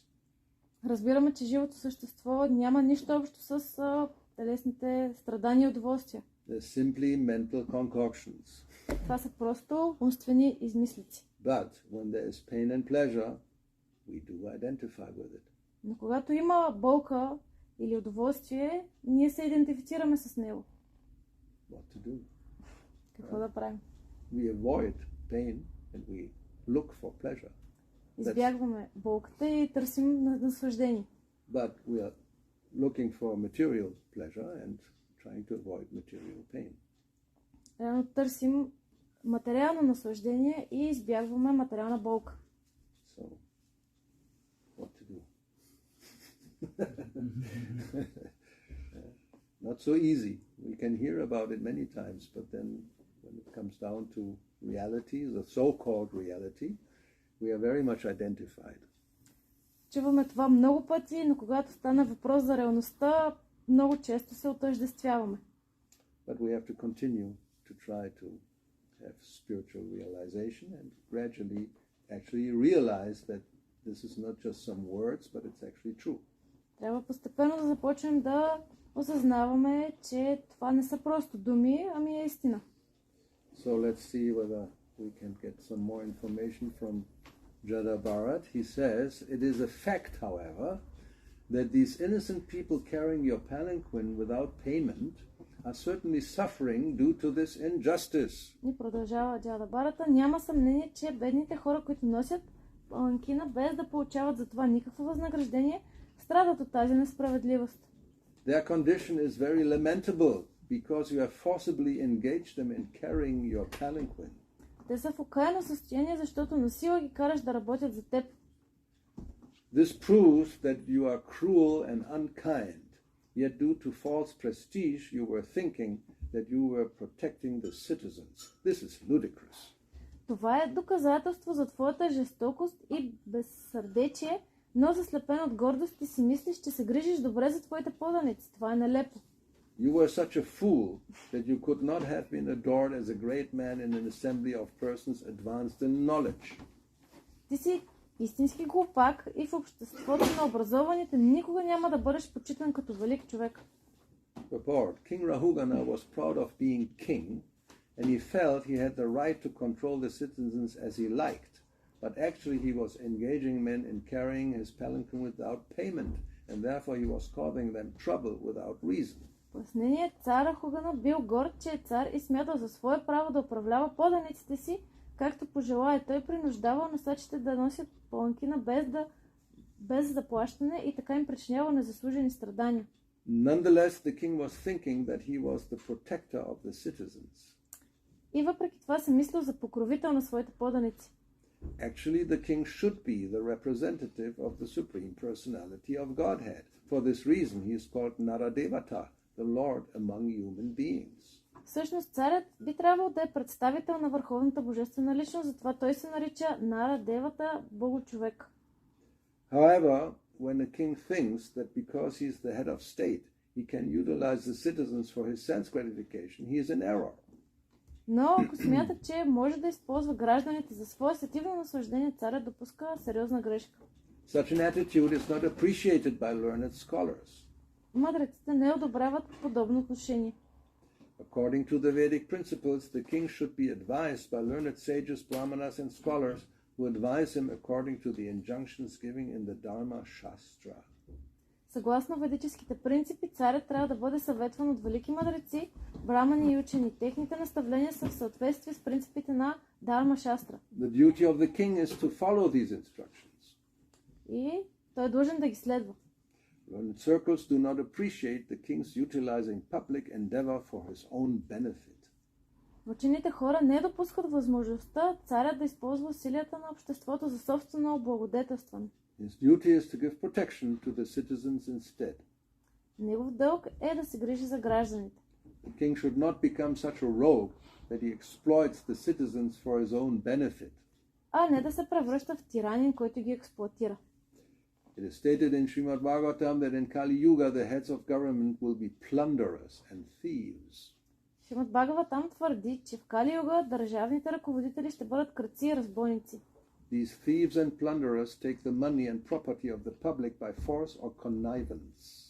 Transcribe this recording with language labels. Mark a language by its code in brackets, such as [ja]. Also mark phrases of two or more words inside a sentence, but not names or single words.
[bg] Разбираме, че живото същество няма нищо общо с телесните страдания и удоволствия. [en] They're simply mental concoctions. [bg] Това са просто умствени измислици. [en] But when there is pain and pleasure, we do identify with it. [bg] Но когато има болка или удоволствие, ние се идентифицираме с него. [en] What to do? [bg] Какво да правим? [en] We avoid pain and we look for pleasure. [bg] Избягваме болката и търсим наслаждение. [en] But we are looking for material pleasure and trying to avoid material pain. [bg] Реално търсим материално наслаждение и избягваме материална болка. [en] So, what to do? Not so easy. We can hear about it many times, but then when it comes down to reality, the so-called reality, we are very much identified. [bg] Чуваме това много пъти, но когато стане въпрос за реалността, много често се отъждествяваме. [en] But we have to continue to try to have spiritual realization and gradually actually realize that this is not just some words, but it's actually true. [bg] Трябва постепенно да започнем да осъзнаваме, че това не са просто думи, ами е истина. [en] So let's see whether we can get some more information from Jada Bharat. He says, it is a fact, however, that these innocent people carrying your palanquin without payment are certainly suffering due to this injustice. [bg] И продължава Джада Барата. Няма съмнение, че бедните хора, които носят паланкина без да получават за това никакво възнаграждение, страдат от тази несправедливост. [en] Their condition is very lamentable because you have forcibly engaged them in carrying your palanquin. [bg] Те са в окаяно състояние, защото насила ги караш да работят за теб. [en] This proves that you are cruel and unkind. Yet due to false prestige, you were thinking that you were protecting the citizens. This is ludicrous. [bg] Това е доказателство за твоята жестокост и безсърдечие, но заслепен от гордост ти си мислиш, че се грижиш добре за твоите поданици. Това е нелепо. [en] You were such a fool that you could not have been adored as a great man in an assembly of persons advanced in knowledge. [bg] Ти си истински глупак и в обществото на образованите никога няма да бъдеш почитан като велик човек. [en] Purport. King Rahugana was proud of being king, and he felt he had the right to control the citizens as he liked. But actually he was engaging men in carrying his palanquin without payment, and therefore he was causing them trouble without reason. [bg] Пояснение: цар Рахугана бил горд, че е цар и смятал за свое право да управлява поданиците си, както пожелае. Той принуждавал носачите да носят паланкина без заплащане и така им причинявал незаслужени страдания. [en] Nonetheless, the king was thinking that he was the protector of the citizens. [bg] И въпреки това се мислил за покровител на своите поданици. [en] Actually, the king should be the representative of the supreme personality of Godhead. For this reason, he is called Naradevata, the Lord among human beings. [bg] Всъщност царят би трябвало да е представител на върховната божествена личност, затова той се нарича Нарадевата, Богочовек. [en] However, when a king thinks that because he is the head of state, he can utilize the citizens for his sense gratification, he is in error. [bg] Но ако смята, че може да използва гражданите за свое сетивно наслаждение, царят допуска сериозна грешка. [en] Such an attitude is not appreciated by learned scholars. [bg] Мъдреците не одобряват подобно отношение. [en] According to the Vedic principles, the king should be advised by learned sages, brahmanas, and scholars who advise him according to the injunctions given in the Dharma Shastra. [bg] Съгласно ведическите принципи, царят трябва да бъде съветван от велики мъдреци, брамани и учени. Техните наставления са в съответствие с принципите на Дharma Shastra. [en] The duty of the king is to follow these instructions. [bg] И той е длъжен да ги следва. [en] Learned circles do not appreciate the king's utilizing public endeavor for his own benefit. [bg] Учените хора не допускат възможността царят да използва усилията на обществото за собствено облагодетелстване. [en] His duty is to give protection to the citizens instead. [bg] Негов дълг е да се грижи за гражданите. [en] The king should not become such a rogue that he exploits the citizens for his own benefit. [bg] А не да се превръща в тиранин, който ги експлоатира. [en] It is stated in Srimad Bhagavatam that in Kali Yuga the heads of government will be plunderers and thieves. [bg] Шримад Бхагаватам твърди, че в Кали Юга държавните ръководители ще бъдат крадци и разбойници. [en] These thieves and plunderers take the money and property of the public by force or connivance.